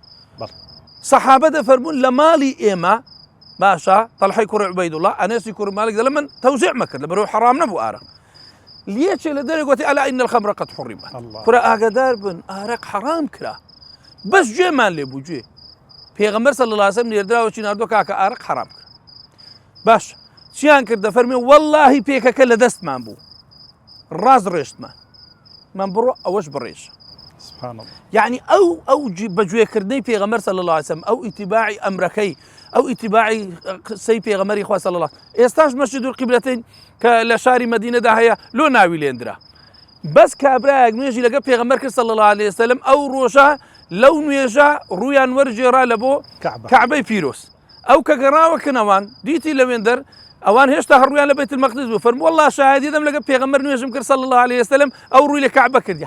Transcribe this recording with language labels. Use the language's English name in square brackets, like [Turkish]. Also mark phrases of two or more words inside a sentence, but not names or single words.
[Central Kurdish] سەحابە دەفەرموون لە ماڵی ئێمە باشە تەلحەی کوڕی عوبەیدوڵڵاه ئەنەسی کوڕی مالک دەڵێ من تەوزیع مەکرد لەبەرەوەی حرام نەبوو ئارەق لێچێ لە دەرێ گوتی [Arabic] ئەلا ئین الخەمرە قەد حوڕیمەت [Central Kurdish] کورە ئاگادار بن ئارەق حرام کرا بەس گوێمان لێ بوو گوێ پێغەمبەر [Arabic] صلی الله عليه وسلم [Central Kurdish] نێردراوەکی ناردووە کاکە ئارەق حرام کرد باش چیان کرد دەفەرمێ واللهی پێکەکە لە دەستمان بوو ڕاز ڕێشتمان من بڕۆ ئەوەش بڕێژە [Arabic] سبحان الله. [Central Kurdish] يعني ئەو بەگوێکردنەی پێغەمبەر [Arabic] صلی الله عليه وسلم [Central Kurdish] ئەو ئیتیباعی ئەمرەکەی ئەو ئیتیباعی قسەی پێغەمبەری خوا [Arabic] صلی الله [Central Kurdish] ئێستاش مەسجد القیبلەتین کە لە شاری مەدینەدا هەیە لۆ ناوی لێندرا بەس کابرایەک نوێژی لەگە پێغەمبەر کرد [Arabic] صلی الله عليه وسلم [Central Kurdish] ئەو ڕۆژە لەو نوێژە ڕویان وەرجێرا لە بۆ کەعبەی پیرۆز ئەو کە گەڕاوەکن ئەوان دیتی لەوێن دەر ئەوان هێشتا هەڕویان لە بەیت المەقدس بوو فەرمووی والله شاهدی دەم لەگە پێغەمبەر نوێژم کرد [Arabic] صلی الله عليه وسلم [Central Kurdish] ئەو ڕووی لە کەعبە کردی